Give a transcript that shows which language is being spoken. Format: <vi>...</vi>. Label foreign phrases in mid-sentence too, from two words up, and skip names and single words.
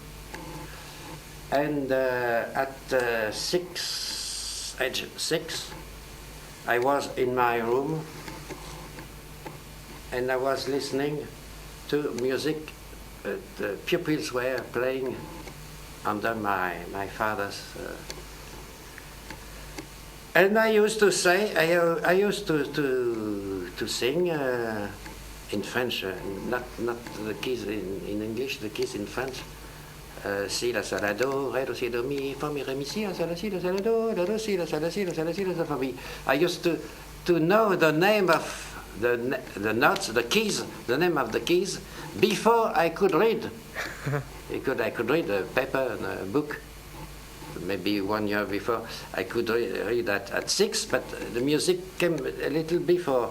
<en>And at age 6, I was in my room and I was listening to music the pupils were playing under my father's. And I used to say, I used to sing in French, not the keys in English, the keys in French.</en> <fr>Si, la, sol, la, do, re, do, si, do, mi, fa, mi, re, mi, si, la, sol, la, si, la, sol, la, do, la, do, si, la, sol, la, si, la, sol, la, si, la, sol, fa, mi.</fr> <en>I used to know the name of the notes, the keys, the name of the keys, before I could read. I could read a paper and a book. Maybe 1 year before I could read at 6, but the music came a little before.</en>